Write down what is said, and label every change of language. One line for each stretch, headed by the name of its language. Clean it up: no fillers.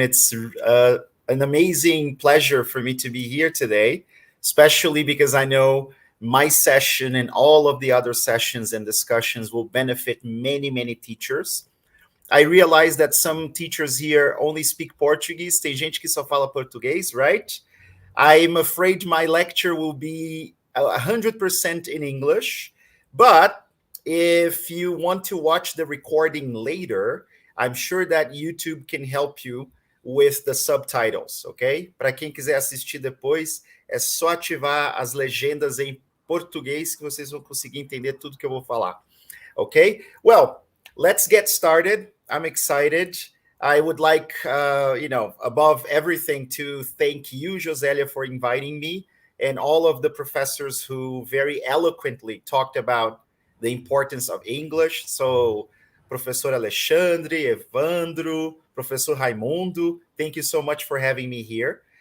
English: It's an amazing pleasure for me to be here today, especially because I know my session and all of the other sessions and discussions will benefit many, many teachers. I realize that some teachers here only speak Portuguese.
Portuguese: Tem gente que só fala português,
English: right? I'm afraid my lecture will be 100% in English, but if you want to watch the recording later, I'm sure that YouTube can help you with the subtitles, ok?
Portuguese: Para quem quiser assistir depois, é só ativar as legendas em português que vocês vão conseguir entender tudo que eu vou falar, ok?
English: Well, let's get started. I'm excited. I would like, above everything, to thank you, Josélia, for inviting me, and all of the professors who very eloquently talked about the importance of English. So, Professor Alexandre, Evandro, Professor Raimundo, thank you so much for having me here.